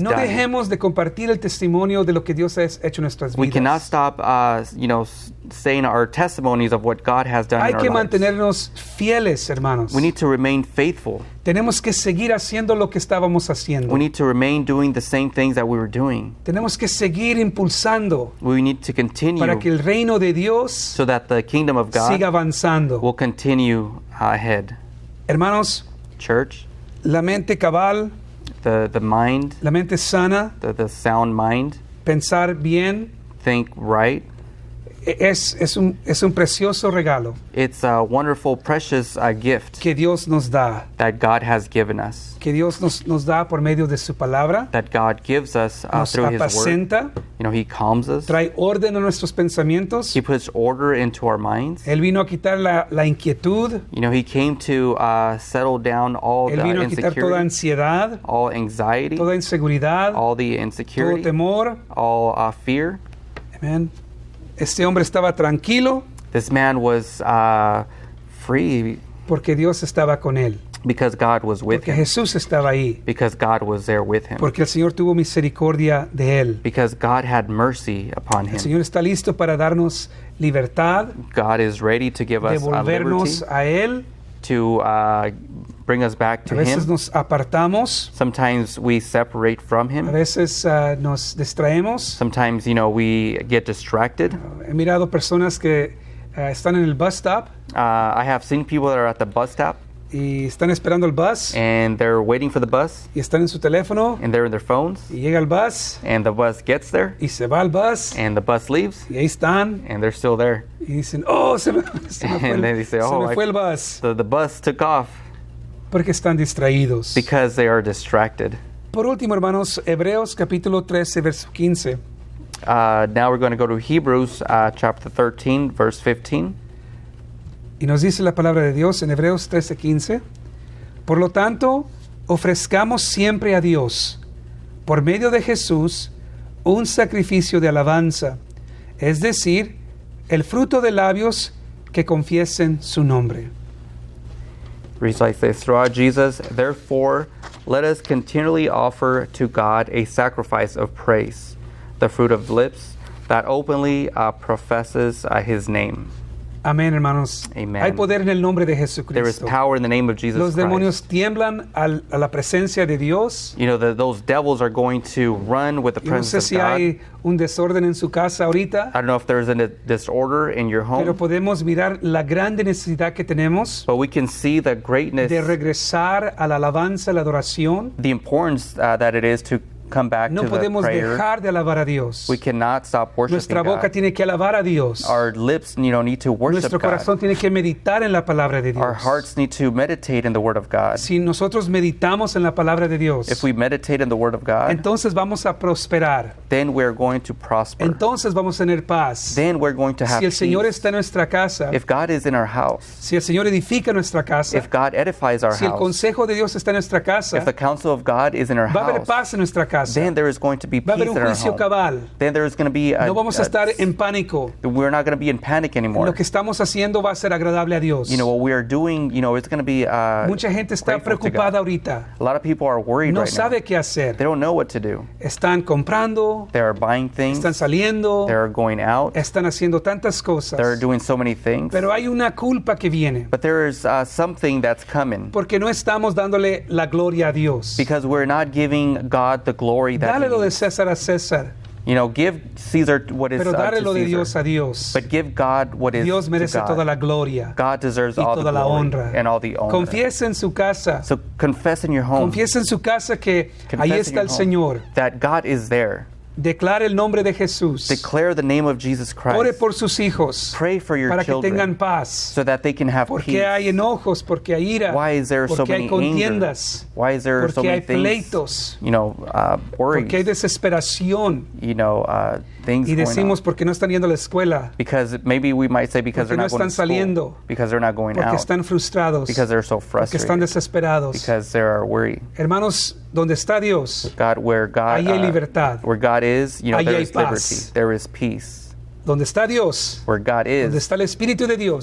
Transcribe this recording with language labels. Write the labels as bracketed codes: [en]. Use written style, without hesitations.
[es] No [en] done. [es] dejemos de compartir el testimonio de lo que Dios ha hecho en nuestras [en] We cannot [es] vidas. [en] stop, saying our testimonies of what God has done [es] Hay [en] in our [es] que [en] lives. [es] mantenernos fieles, hermanos. [en] We need to remain faithful. [es] Tenemos que seguir haciendo lo que estábamos haciendo. [en] We need to remain doing the same things that we were doing. [es] Tenemos que seguir impulsando [en] We need to continue [es] para que el reino de Dios [en] so that the kingdom of God [es] siga avanzando. [en] will continue ahead. [es] Hermanos, [en] Church, [es] la mente cabal [en] the mind, [es] la mente sana, [en] the sound mind, [es] pensar bien, [en] think right. [es] es un precioso regalo [en] It's a wonderful, precious gift [es] que Dios nos da, [en] that God has given us, [es] que Dios nos da por medio de su palabra, [en] that God gives us [es] nos [en] through His Word. [es] apacenta, [en] You know, He calms us. [es] trae orden a nuestros pensamientos. [en] He puts order into our minds. [es] Él vino a quitar la inquietud, [en] You know, He came to settle down all [es] Él [en] the [es] vino a quitar toda [en] insecurity, [es] ansiedad, [en] all anxiety, [es] toda inseguridad, [en] all the [es] todo [en] insecurity, [es] temor. [en] all fear. [es] Amén. Este hombre estaba tranquilo [en] This man was free [es] porque Dios estaba con él, [en] because God was with [es] porque [en] him, [es] Jesús estaba ahí, [en] because God was there with him, [es] porque el Señor tuvo misericordia de él. [en] because God had mercy upon [es] El [en] him. [es] Señor está listo para darnos libertad, [en] God is ready to give us liberty, [es] devolvernos a Él. [en] to bring us back [es] A [en] to [es] veces [en] Him. [es] nos apartamos, [en] Sometimes we separate from [es] a [en] Him. [es] veces nos distraemos. [en] Sometimes, you know, we get distracted. [es] He mirado personas que están en el bus stop [en] I have seen people that are at the bus stop [es] y están esperando el bus [en] and they're waiting for the bus [es] y están en su teléfono [en] and they're in their phones [es] y llega el bus [en] and the bus gets there [es] y se va el bus [en] and the bus leaves [es] y ahí están [en] and they're still there. [es] y dicen, oh, se me fue, [en] And then they say, oh, [es] se me fue el bus, [en] The bus took off [es] porque están distraídos. [en] because they are distracted. [es] Por último, hermanos, Hebreos capítulo 13, verso 15. [en] Now we're going to go to Hebrews chapter 13, verse 15. [es] Y nos dice la palabra de Dios en Hebreos 13:15. Por lo tanto, ofrezcamos siempre a Dios, por medio de Jesús, un sacrificio de alabanza, es decir, el fruto de labios que confiesen su nombre. [en] Reads like this: throughout Jesus, therefore, let us continually offer to God a sacrifice of praise, the fruit of lips that openly professes His name. [es] Amén, hermanos. [en] Amen. [es] Hay poder en el nombre de [en] There is [es] Jesucristo. [en] power in the name of Jesus [es] Los demonios [en] Christ. [es] tiemblan a la presencia de Dios. [en] You know, those devils are going to run with the [es] Yo no sé [en] presence [es] si [en] of God. [es] hay un desorden en su casa ahorita, [en] I don't know if there's a disorder in your [es] pero [en] home, [es] podemos mirar la grande necesidad que tenemos [en] but we can see the greatness, [es] de regresar a la alabanza, a la adoración. [en] the importance that it is to come back [es] No [en] to the [es] podemos [en] prayer. [es] dejar de alabar a Dios. [en] We cannot stop worshiping [es] Nuestra boca [en] God. [es] tiene que alabar a Dios. [en] Our lips, you know, need to worship [es] Nuestro corazón [en] God. [es] tiene que meditar en la palabra de [en] Our [es] Dios. [en] hearts need to meditate in the Word of God. [es] Si nosotros meditamos en la palabra de Dios, [en] If we meditate in the Word of God, [es] entonces vamos a prosperar. [en] then we're going to prosper. [es] Entonces vamos a tener paz. [en] Then we're going to have [es] Si el Señor [en] peace. [es] está en nuestra casa, [en] If God is in our house, [es] si el Señor edifica nuestra casa, [en] if God edifies our [es] si el [en] house, [es] consejo de Dios está en nuestra casa, [en] if the counsel of God is in our [es] va a haber [en] house, [es] paz en nuestra casa. [en] then there is going to be [es] Va a [en] peace [es] haber [en] in [es] un [en] our [es] juicio [en] home. [es] cabal. [en] Then there is going to be [es] No vamos a estar en pánico. [en] we're not going to be in panic anymore. [es] Lo que estamos haciendo va a ser agradable a Dios. [en] You know, what we are doing, you know, it's going to be [es] Mucha gente está [en] grateful to [es] preocupada [en] God. [es] ahorita. [en] A lot of people are worried [es] No [en] right now. [es] sabe qué hacer. [en] They don't know what to do. [es] Están comprando, [en] They are buying things. [es] están saliendo, [en] They are going out. [es] están haciendo tantas cosas. [en] They're doing so many things. [es] Pero hay una culpa que viene, [en] But there is something that's coming [es] porque no estamos dándole la gloria a Dios. [en] because we're not giving God the glory that [es] Dale [en] He [es] lo de [en] needs. [es] César a César, [en] You know, give Caesar what is [es] pero dale [en] to [es] lo de [en] Caesar. [es] Dios a Dios. [en] But give God what is [es] Dios [en] to [es] merece [en] God. [es] toda la gloria [en] God deserves [es] y [en] all the [es] toda la [en] glory [es] honra. [en] and all the honor. [es] Confiesa en su casa, [en] So confess in your home. [es] confiesa en su casa que [en] Confess [es] ahí [en] in [es] está [en] your [es] el [en] home [es] Señor. [en] that God is there. [es] Declare el nombre de Jesús. [en] Declare the name of Jesus [es] Ore [en] Christ. [es] por sus hijos [en] Pray for your [es] para que [en] children [es] tengan paz. [en] so that they can have [es] Porque [en] peace. [es] hay enojos, porque hay ira, [en] Why is there so [es] porque hay [en] many anger? [es] contiendas, [en] Why is there so [es] porque hay [en] many things? [es] pleitos, [en] You know, [es] porque hay [en] worries. [es] desesperación. [en] You know, things [es] Y [en] going [es] decimos [en] on. [es] porque no están yendo a la escuela, [en] Because maybe we might say because [es] Porque [en] they're [es] no [en] not going [es] están [en] to school. [es] saliendo. [en] Because they're not going [es] porque [en] out. [es] están frustrados, [en] Because they're so [es] porque están [en] frustrated. [es] desesperados. [en] Because they are worried. [es] Hermanos, donde está Dios, [en] God, where God, [es] ahí hay libertad. [en] where God is, you know, [es] Ahí [en] there [es] hay [en] is [es] paz. [en] liberty. There is peace. [es] donde está Dios, [en] Where God [es] donde [en] is, [es] está el Espíritu de Dios,